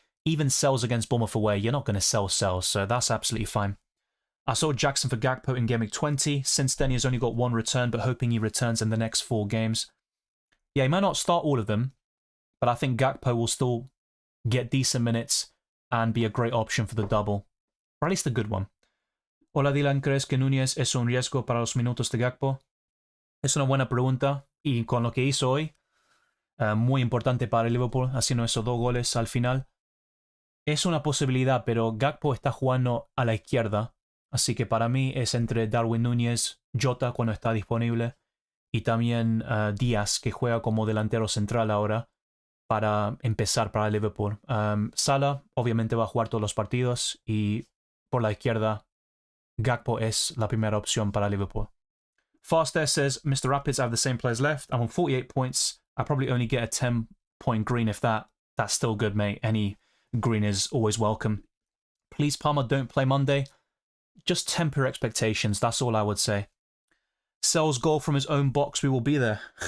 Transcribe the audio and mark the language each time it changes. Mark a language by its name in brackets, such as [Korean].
[English] Even sells against Bournemouth away, you're not going to sell sells, so that's absolutely fine. I saw Jackson for Gakpo in Gameweek 20. Since then, he has only got one return, but hoping he returns in the next 4 games. Yeah, he might not start all of them, but I think Gakpo will still get decent minutes and be a great option for the double. Or at least a good one. [Spanish] Hola Dylan, ¿crees que Núñez es un riesgo para los minutos de Gakpo? Es una buena pregunta, y con lo que hizo hoy, muy importante para el Liverpool, haciendo esos 2 goles al final. Es una posibilidad, pero Gakpo está jugando a la izquierda, así que para mí es entre Darwin Núñez, Jota cuando está disponible, y también Díaz, que juega como delantero central ahora, para empezar para el Liverpool. Salah obviamente va a jugar todos los partidos, y por la izquierda Gakpo es la primera opción para Liverpool. [English] Faster says, Mr. Rapids, I have the same players left. I'm on 48 points. I probably only get a 10-point green if that. That's still good, mate. Any green is always welcome. Please, Palmer, don't play Monday. Just temper expectations. That's all I would say. Sells goal from his own box. We will be there.